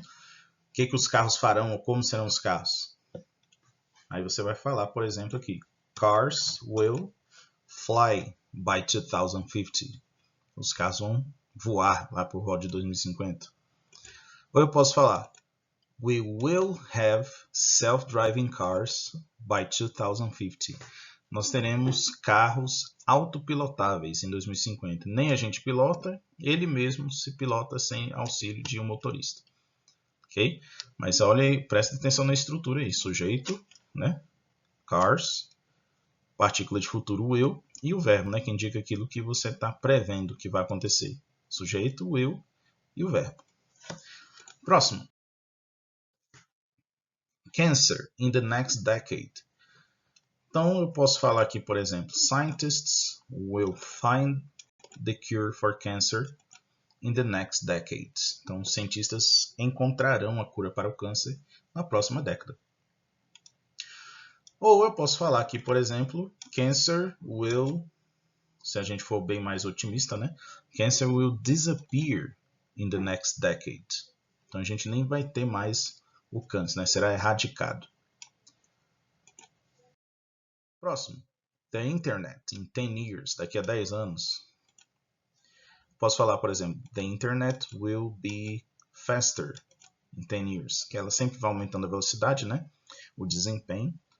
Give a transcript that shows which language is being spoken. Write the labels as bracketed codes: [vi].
[pt] O que os carros farão ou como serão os carros? Aí você vai falar, por exemplo, aqui, [en] cars will fly by 2050. [pt] Os carros vão voar lá por volta de 2050. Ou eu posso falar, [en] We will have self-driving cars by 2050. [pt] Nós teremos carros autopilotáveis em 2050. Nem a gente pilota, ele mesmo se pilota sem auxílio de um motorista. Ok? Mas olha aí, presta atenção na estrutura aí. Sujeito, né? Cars, partícula de futuro will e o verbo, né? Que indica aquilo que você está prevendo que vai acontecer. Sujeito, will e o verbo. Próximo. [en] Cancer in the next decade. [pt] Então eu posso falar aqui, por exemplo, [en] scientists will find the cure for cancer in the next decade. [pt] Então os cientistas encontrarão a cura para o câncer na próxima década. Ou eu posso falar aqui, por exemplo, [en] cancer will, [pt] se a gente for bem mais otimista, né? [en] Cancer will disappear in the next decade. [pt] Então a gente nem vai ter mais o câncer, né? Será erradicado. [en] Próximo. The Internet in 10 years, [pt] daqui a 10 anos. Posso falar, por exemplo, [en] the Internet will be faster in 10 years, [pt] que ela sempre vai aumentando a velocidade, né? O desempenho.